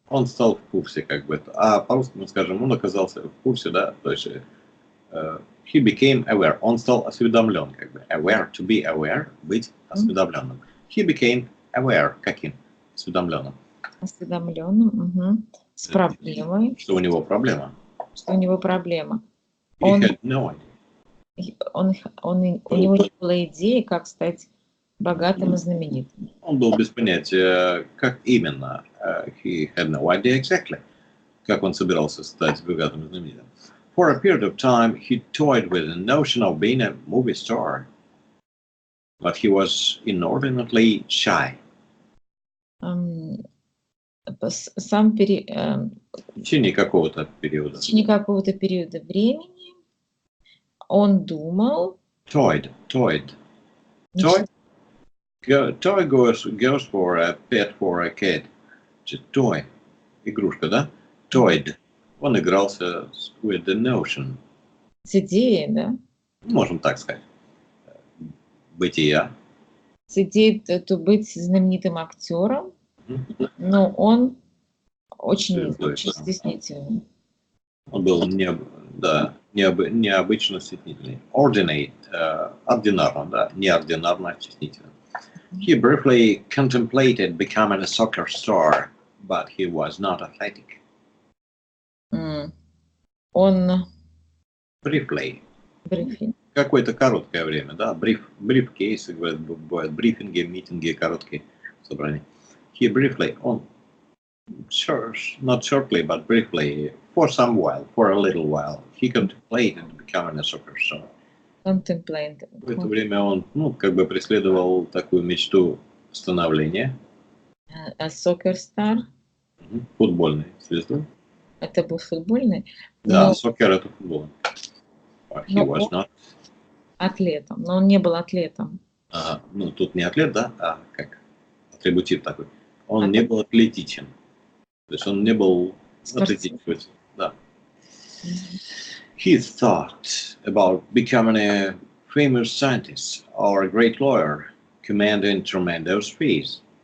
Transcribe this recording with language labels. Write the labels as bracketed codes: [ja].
[ru] Он стал в курсе, как бы это. А по-русски мы скажем, он оказался в курсе, да, то есть [en] he became aware, [ru] он стал осведомлен, как бы. [en] Aware, to be aware, [ru] быть осведомленным. [en] He became aware, [ru] каким? Осведомленным. Осведомленным, с проблемой. Что у него проблема. Что у него проблема. [en] He had no idea. [ru] У него не было идеи, как стать богатым и знаменитым. Он был без понятия, как именно. [en] He had no idea exactly, [ru] как он собирался стать богатым и знаменитым. [en] For a period of time, he toyed with the notion of being a movie star, but he was inordinately shy. Ам, Сам [ru] В течение какого-то периода. в течение какого-то периода времени он думал, [en] Toyed. [ru] мечтал, [en] Toy goes for a pet for a kid. [ru] Toy. Игрушка, да? Toyed. Он игрался [en] with the notion. [ru] с идеей, да, Можем так сказать. Бытия. с идеей быть знаменитым актером, но он очень стеснительный. Он был необычно стеснительный. Ординарно, да, неординарно стеснительный. [en] He briefly contemplated becoming a soccer star, but he was not athletic. [ru] Он [en] Briefly. [ru] брифинг. Какое-то короткое время, да. Брифкейсы, говорят, бывают брифинги, митинги, короткие собрания. [en] He briefly, [ru] он [en] not shortly, but briefly, for a little while, he contemplated becoming a soccer star. Contemplate. [ru] В это время он, как бы преследовал такую мечту становления. [en] Soccer star. [ru] Футбольной звездой. Это был футбольный. Да, сокер это футбол. [en] He was not. [ru] Атлетом, но он не был атлетом. Тут не атлет, да, а как атрибутив такой. Он не был атлетичен. То есть он не был атлетичен. Да. [en] He thought about becoming a famous scientist or a great lawyer, commanding tremendous fees.